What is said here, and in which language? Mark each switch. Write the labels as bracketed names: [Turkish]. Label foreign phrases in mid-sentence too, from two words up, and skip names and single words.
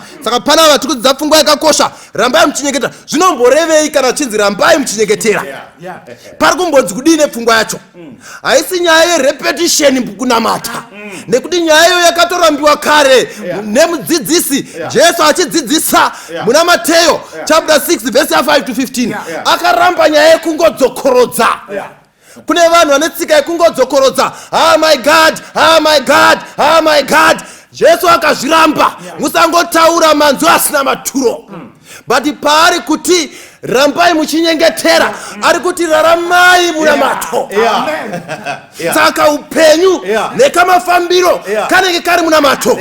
[Shona] Saka pana vari kudzidza pfungwa yakakosha, rambai muchinyengetera. Zvinomborevei kana chinzi rambai muchinyengetera? Pari kumbonzi kudii nepfungwa yacho? Haisi nyaya yerepetition kunamata, nekuti nyaya yakatorambiwa kare nemudzidzisi Jesu achidzidzisa muna Mateyo [English] chapter 6 verse 5 to 15 [Shona] akaramba nyaya yekungodzokorodza. Kune vanhu vane tsika yekungodzokorodza, [English] oh my God, oh my God, oh my God. [Shona] Jesu akazviramba, musangotaura manzwi asina maturo. But paari kuti rambai muchinyengetera, ari kuti raramai munamato. Saka upenyu nekamafambiro kanenge kari munamato.